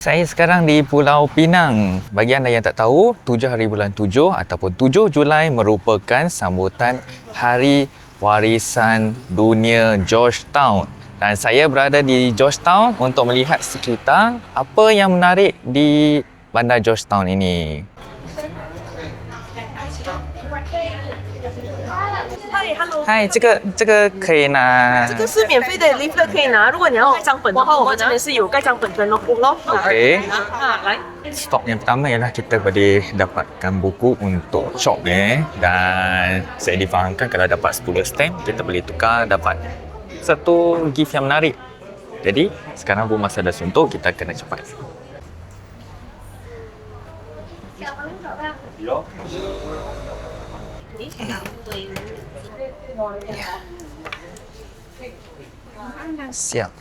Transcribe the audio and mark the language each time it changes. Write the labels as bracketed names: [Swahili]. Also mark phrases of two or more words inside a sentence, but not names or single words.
[Malay] Saya sekarang di Pulau Pinang. Bagi anda yang tak tahu, 7 hari bulan 7 ataupun 7 Julai merupakan sambutan Hari Warisan Dunia Georgetown. Dan saya berada di Georgetown untuk melihat sekitar apa yang menarik di bandar Georgetown ini. [Chinese] 嗨，这个可以拿。这个是免费的 leaflet 可以拿，如果你要盖章本的话，我们这边是有盖章本跟 notebook 咯。 Okay. 来。 [Malay] Stok yang pertama ialah kita boleh dapatkan buku untuk chalk dan saya difahamkan kalau dapat 10 stamp kita boleh tukar dapat satu gift yang menarik. Jadi sekarang pun masa dah suntuk, kita kena cepat. Siap.